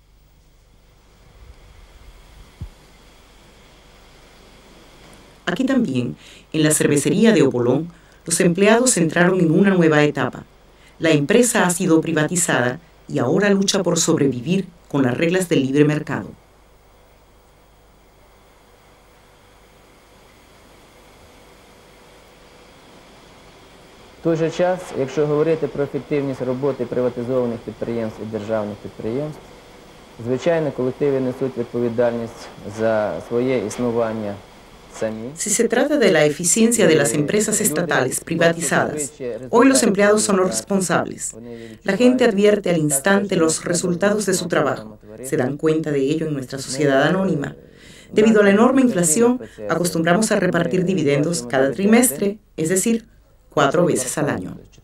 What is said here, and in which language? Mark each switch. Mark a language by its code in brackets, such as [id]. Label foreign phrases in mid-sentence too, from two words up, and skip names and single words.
[es] Aquí también, en la cervecería de Opolón, los empleados entraron en una nueva etapa. La empresa ha sido privatizada y ahora lucha por sobrevivir con las reglas del libre mercado. [uk] В той же час, якщо говорити про ефективність роботи приватизованих підприємств і державних підприємств, звичайно, колективи несуть відповідальність за своє існування. [es] Si se trata de la eficiencia de las empresas estatales privatizadas, hoy los empleados son los responsables. La gente advierte al instante los resultados de su trabajo. Se dan cuenta de ello en nuestra sociedad anónima. Debido a la enorme inflación, acostumbramos a repartir dividendos cada trimestre, es decir, 4 veces al año.